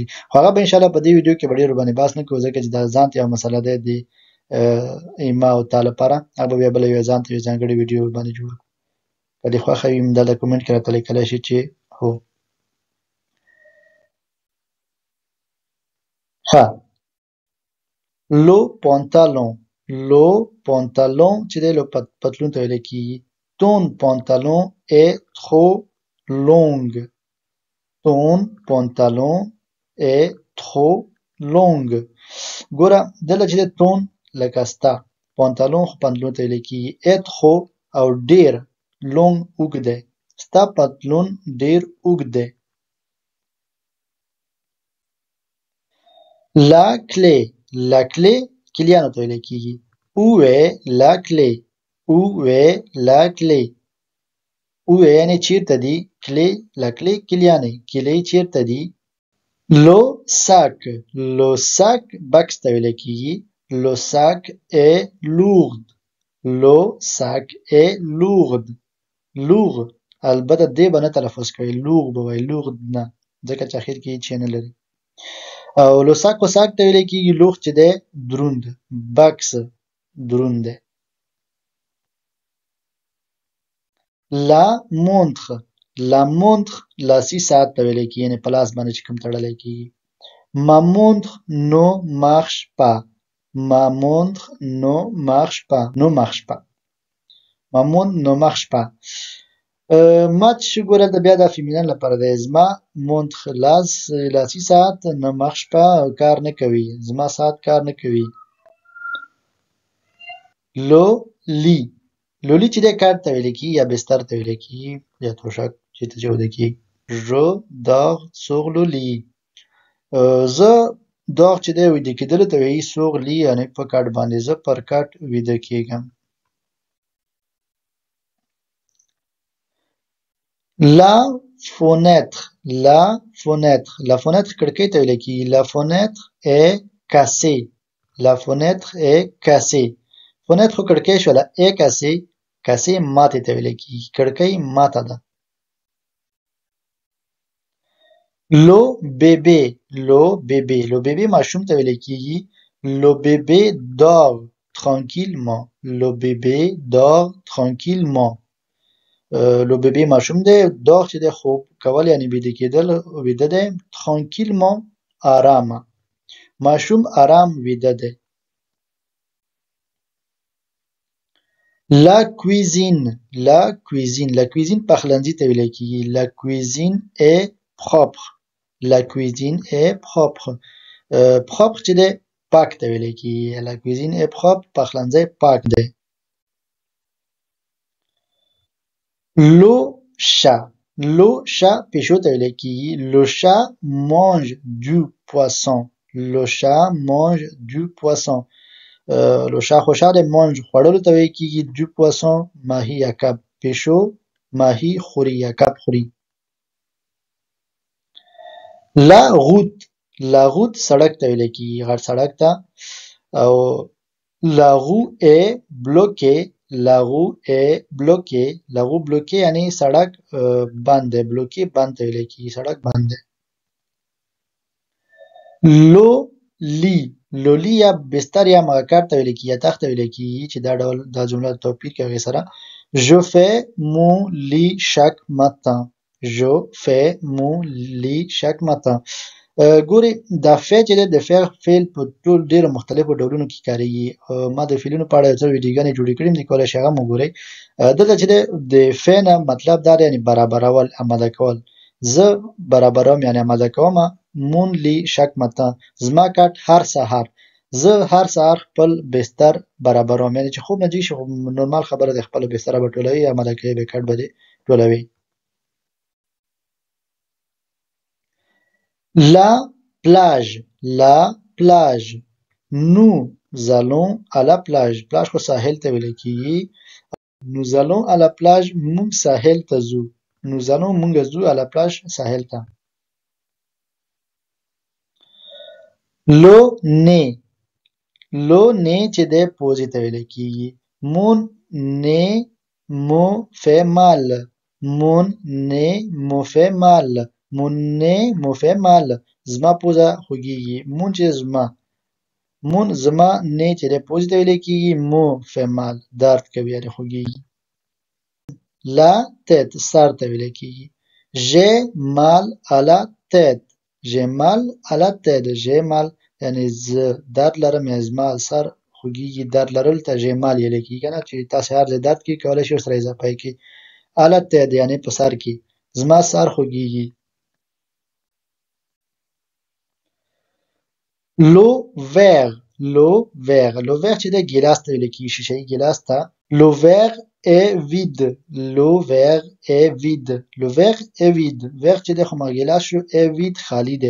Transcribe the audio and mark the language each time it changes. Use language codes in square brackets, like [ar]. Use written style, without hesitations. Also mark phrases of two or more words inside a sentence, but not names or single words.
[ps] خو هغه به انشاءالله په دې ویډیو کې به ډېر ورباندې بحث نه کوو ځکه چې دا ځان ته یوه مسله دی د ایما او تا لپاره. هغه به بیا بله یوه ځان ته یوه ځانګړې ویډیو ورباندې جوړه کړو. که دې خوښه وي دلته کومنټ کې راته لیکلی شئ چې هو. ها [fr] le pantalon, le pantalon [ps] چې دی لو پتلون ته ویل کېږي. [fr] ton pantalon est trop long. ton pantalon est trop long. [ps] ګوره دلته چې دی ton لکه ستا. pantalon خو پتلون ته ویل کېږي. [fr] est trop [ps] او ډېر long اوږد دی. ستا پتلون ډېر اوږد دی. [fr] La clé, la clé [ps] کلیانو ته ویل کېږي. [fr] où est la clé, où est la clé. où est [ps] یعنې چېرته دي. [fr] clé la clé کلیانې. [ps] کلۍ چېرته دي. [fr] le sac, le sac [ps] بکس ته ویل کېږي. [fr] le sac est lourd. لو sac est lourde. [ps] lourd البته دې به نه تلفظ کوي lourd به وایي lourd نه ځکه چې اخر کې هیڅ شی نه لري او لوساک وساک ته ویل کېږي لوښ چې دی دروند بکس دروند دی [fr] la montre la montre [ps] لاسي ساعت ته ویل کېږي یعنې په لاس باندې چې کوم تړلی کېږي [fr] ma montre ne marche pas ma montre ne marche pas ne marche pas ma montre ne marche pas [ps] ما چې ګوره د بیا د فیمینن لپاره دی زما مونتخ لاسي ساعت نه مارش په کار نه کوي زما ساعت کار نه کوي [fr] le lit le lit [ps] چې دی کټ ته ویل کېږي یا بستر ته ویل کېږي یا توشک چې ته چې وده کېږي [fr] je dors sur le lit [ps] زه داغ چې دی ویده کېدلو ته وایي [fr] sur lit [ps] یعنې په کټ باندې زه پر کټ ویده کېږم [fr] La fenêtre, la fenêtre, la fenêtre [ps] کړکۍ ته ویل کېږي [fr] la fenêtre est cassée, la fenêtre est cassée, fenêtre [ps] خو کړکۍ شوله [fr] est cassée, cassée [ps] ماتې ته ویل کېږي کړکۍ ماته ده [fr] le bébé, le bébé, le bébé [ps] ماشوم ته ویل کېږي [fr] le bébé dort tranquillement, le bébé dort tranquillement le bébé [ps] ماشوم دی داغ چې دی خوب کول یعنی بیده کېدل ویده دی tranquillement آرامه ماشوم آرام ویده دی [fr] la cuisine la cuisine la cuisine [ps] پخلنځي ته ویل کېږي [fr] la cuisine est propre la cuisine est propre propre [ps] چې دی پاک ته ویل کېږي [fr] la cuisine est propre [ps] پخلنځي پاک دی [fr] le chat [ps] پیشو ته ویل کېږي [fr] le chat mange du poisson le chat [ps] mange [fr] du poisson [ps] le chat خوشحال دی mange خوړلو ته ویل کېږي du poisson ماهي یا کب پیشو ماهي خوري یا کب خوري [fr] la route [ps] سړک ته ویل کېږي غټ سړک ته او [fr] la roue est bloquée La roue est bloquée. La roue bloquée [ps] یعنی سړک بند دی بلوکې بند ته ویل کېږي سړک بند دی [fr] le lit [ps] یا بستر یا مغکر ته ویل کېږي یا تخت ته ویل کېږي چې دا ډول دا جمله توپیر کوي هغې سره [fr] je fais mon lit chaque matin [ps] je fais mon lit chaque matin ګورې دا فعل چې دی د فعل په ټول ډېرو مختلفو ډولونو کې کارېږي ما د فعلونو په اړه یو څه ویډیوګانې جوړې کړي دي کولی شئ هغه هم وګورئ دلته چې دی د فعل نه مطلب دا دی یعنې برابرول اماده کول زه برابروم یعنې اماده کوم [fr] mon lit chaque matin [ps] زما کټ هر سهار زه هر سهار خپل بستر برابروم یعنې چې خوب نه جګ شي خو نورمال خبره ده خپله بستره به ټولوي اماده کوي به کټ به دې ټولوي [fr] La plage. Nous allons à la plage. Plage [ps] خو ساحل ته ویل کېږي. [fr] Nous allons à la plage. [ps] موږ ساحل ته ځو. [fr] Nous allons [ps] موږ ځو [fr] à la plage [ps] ساحل ته. [fr] Le nez [ps] چې دی پوزې ته ویل کېږي. [fr] Mon nez me fait mal. Mon nez me fait mal. Mon nez me fait mal. [ps] زما پوزه خوږیږي. مون چې زما. مون زما نې چې دی پوزې ته ویل کېږي. [fr] مو fait mal. [ps] درد کوي یعنې خوږیږي. [fr] La tête [ps] سر ته ویل کېږي. [fr] J'ai mal à la tête. J'ai mal à la tête. J'ai mal [ps] یعنې زه درد لرم یا زما سر خوږیږي درد لرلو ته [fr] j'ai mal [ps] ویل کېږي که نه چې تاسې هر ځای درد کې کولی شئ ورسره اضافه یې کړئ. [fr] À la tête [ps] یعنې په سر کې زما سر خوږیږي. [fr] Le verre [ps] چې دی ګیلاس ته ویل کېږي شیشهیي ګیلاس ته. [fr] Le verre est vide. Le verre est vide. [ps] Le verre [fr] est vide. [ps] verre چې دی خو ما ګیلاس شو est vide خالي دی.